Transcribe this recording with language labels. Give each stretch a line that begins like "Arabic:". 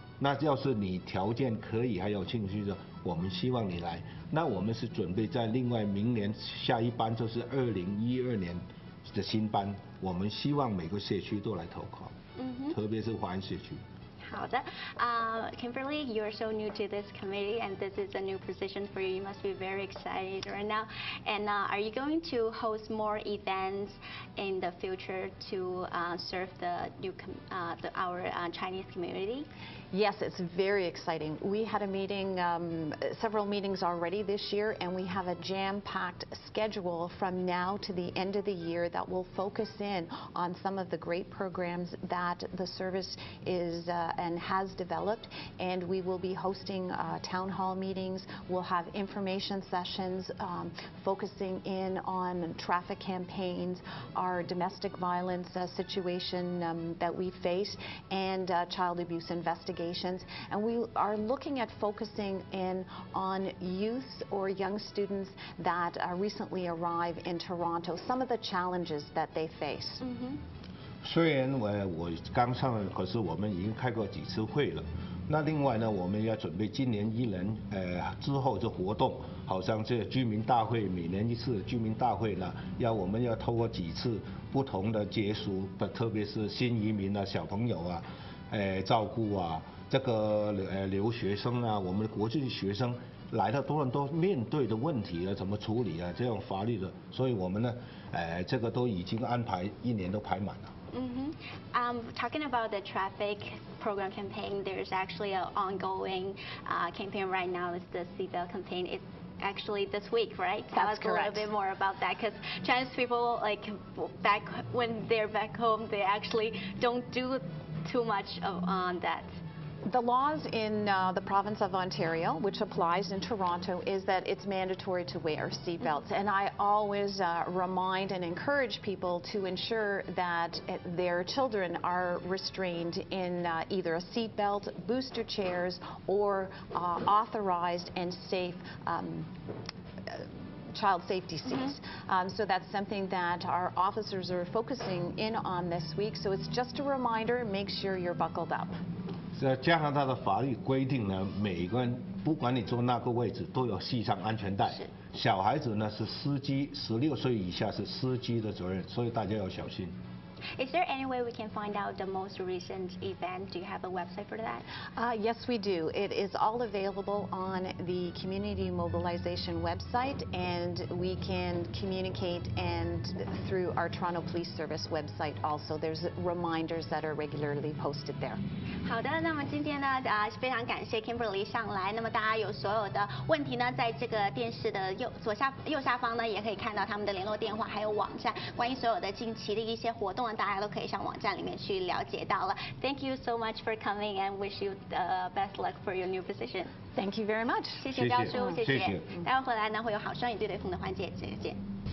Chinese: 那要是你条件可以还有兴趣的，我们希望你来。那我们是准备在另外明年下一班就是2012年的新班，我们希望每个社区都来投考，特别是华人社区。好的，
English: Kimberly, you're so new to this committee, and this is a new position for you. You must be very excited right now. And are you going to host more events in the future to serve the our Chinese community? Yes, it's very exciting. We had a meeting, several meetings already this year, and we have a jam-packed schedule from now to the end of the year that will focus in on some of the great programs that the service is and has developed. And we will be hosting town hall meetings. We'll have information sessions focusing in on traffic campaigns, our domestic violence situation that we face, and child abuse investigations. And we are looking at focusing in on youth or young students that recently arrive in Toronto, some of the challenges that they face.
Chinese: 虽然我刚上任，可是我们已经开过几次会了。那另外呢，我们要准备今年1年之后的活动，好像这居民大会，每年一次居民大会呢，我们要透过几次不同的结束，特别是新移民啊、小朋友啊，照顾啊，这个留学生啊，我们的国际学生来到多伦多面对的问题啊，怎么处理啊，这样法律的，所以我们呢，这个都已经安排1年都排满了。
English: Talking about the traffic program campaign, there's actually an ongoing campaign right now. It's the seatbelt campaign. It's actually this week, right? Tell us a little bit more about that, because Chinese people, like when they're back home, they actually don't do too much on that. The laws in the province of Ontario, which applies in Toronto, is that it's mandatory to wear seatbelts. And I always remind and encourage people to ensure that their children are restrained in either a seatbelt, booster chairs, or authorized and safe child safety seats. So that's something that our officers are focusing in on this week. So it's just a reminder, make sure you're buckled up.
Chinese: 在加拿大的法律规定呢，每个人不管你坐那个位置都要系上安全带。小孩子呢是司机，16岁以下是司机的责任，所以大家要小心。
English: Is there any way we can find out the most recent event? Do you have a website for that? Yes, we do. It is all available on the Community Mobilization website, and we can communicate through our Toronto Police Service website also. There's reminders that are regularly posted there.
Chinese: 好的，那么今天呢，非常感谢 Kimberly 上来。那么大家有所有的问题呢，在这个电视的右下方呢，也可以看到他们的联络电话，还有网站。关于所有的近期的一些活动呢，大家都可以上网站里面去了解到了。
English: Thank you so much for coming and wish you the best luck for your new position. Thank you very much.
Chinese: 谢谢标叔，谢谢。谢谢。待会回来呢，会有好声音对对碰的环节，再见。